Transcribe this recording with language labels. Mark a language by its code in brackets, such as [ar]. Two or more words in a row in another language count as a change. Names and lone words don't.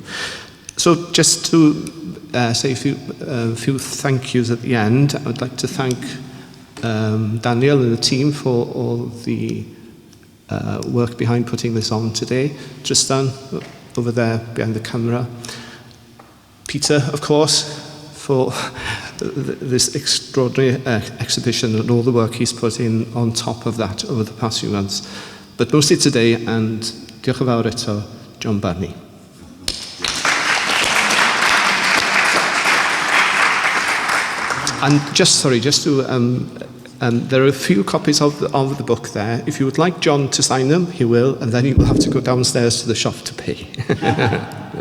[en] So just to say a few thank yous at the end, I would like to thank Daniel and the team for all the work behind putting this on today. Tristan, over there behind the camera. Peter, of course, for this extraordinary exhibition and all the work he's put in on top of that over the past few months. But mostly today, and [cy] diolch yn fawr eto, [en] John Barnie. And just to, there are a few copies of the book there. If you would like John to sign them, he will, and then you will have to go downstairs to the shop to pay.